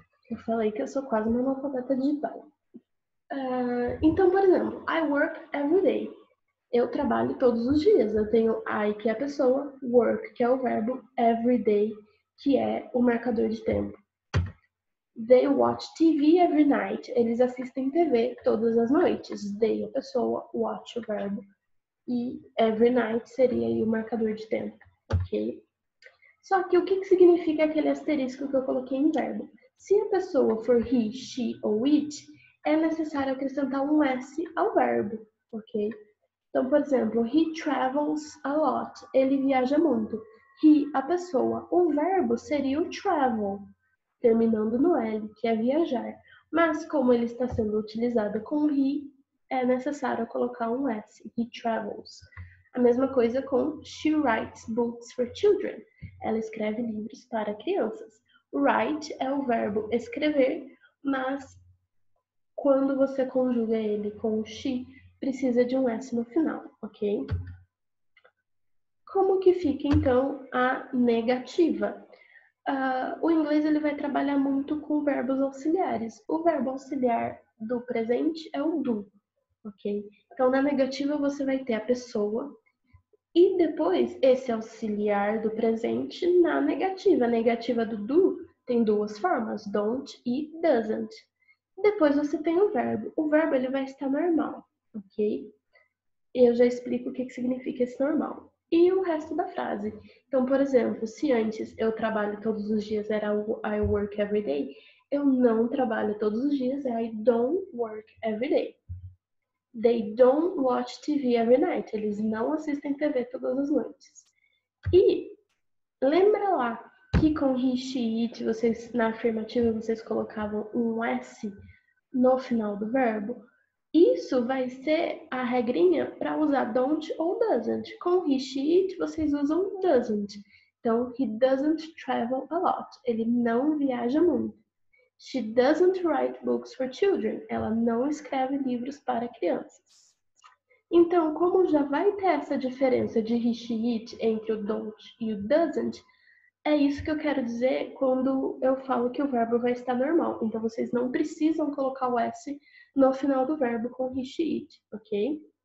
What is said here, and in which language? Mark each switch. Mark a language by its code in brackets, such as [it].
[pt] Eu falei que eu sou quase uma analfabeta digital. Então, por exemplo, [en] I work every day. [pt] Eu trabalho todos os dias. Eu tenho I, que é a pessoa, work, que é o verbo, every day, que é o marcador de tempo. [en] They watch TV every night. [pt] Eles assistem TV todas as noites. They, a pessoa, watch o verbo. E every night seria aí o marcador de tempo, ok? Só que o que significa aquele asterisco que eu coloquei em verbo? Se a pessoa for he, she ou it, é necessário acrescentar um S ao verbo, ok? Então, por exemplo, [en] he travels a lot. [pt] Ele viaja muito. He, a pessoa. O verbo seria o travel, terminando no L, que é viajar. Mas como ele está sendo utilizado com he, é necessário colocar um S. [en] He travels. [pt] A mesma coisa com [en] she writes books for children. [pt] Ela escreve livros para crianças. Write é o verbo escrever, mas quando você conjuga ele com she, precisa de um S no final, ok? Como que fica, então, a negativa? O inglês ele vai trabalhar muito com verbos auxiliares. O verbo auxiliar do presente é o do, ok? Então, na negativa, você vai ter a pessoa e depois esse auxiliar do presente na negativa. A negativa do do tem duas formas, don't e doesn't. Depois você tem o verbo. O verbo ele vai estar normal, ok? Eu já explico o que significa esse normal. E o resto da frase. Então, por exemplo, se antes eu trabalho todos os dias era [en] I work every day, [pt] eu não trabalho todos os dias é [en] I don't work every day. They don't watch TV every night. [pt] Eles não assistem TV todas as noites. E lembra lá que com he, she, it, vocês, na afirmativa, vocês colocavam um S no final do verbo? Isso vai ser a regrinha para usar don't ou doesn't. Com he, she, it, vocês usam doesn't. Então, [en] he doesn't travel a lot. [pt] Ele não viaja muito. [en] She doesn't write books for children. [pt] Ela não escreve livros para crianças. Então, como já vai ter essa diferença de he, she, it entre o don't e o doesn't, é isso que eu quero dizer quando eu falo que o verbo vai estar normal. Então, vocês não precisam colocar o S no final do verbo com he, she, it, ok?